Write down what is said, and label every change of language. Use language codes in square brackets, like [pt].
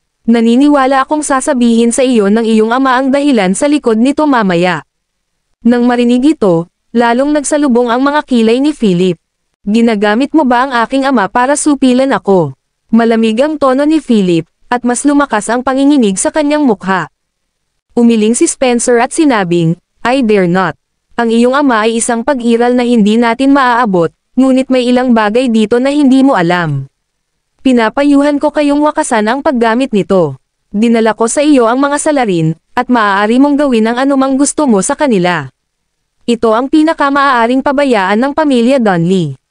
[tl] Naniniwala akong sasabihin sa iyo ng iyong ama ang dahilan sa likod nito mamaya. Nang marinig ito, lalong nagsalubong ang mga kilay ni Philip. Ginagamit mo ba ang aking ama para supilan ako? Malamig ang tono ni Philip, at mas lumakas ang panginginig sa kanyang mukha. Umiling si Spencer at sinabing, [en] "I dare not. [tl] Ang iyong ama ay isang pag-iral na hindi natin maaabot, ngunit may ilang bagay dito na hindi mo alam. Pinapayuhan ko kayong wakasan ang paggamit nito. Dinala ko sa iyo ang mga salarin, at maaari mong gawin ang anumang gusto mo sa kanila. Ito ang pinakamaaaring pabayaan ng pamilya Donnelly.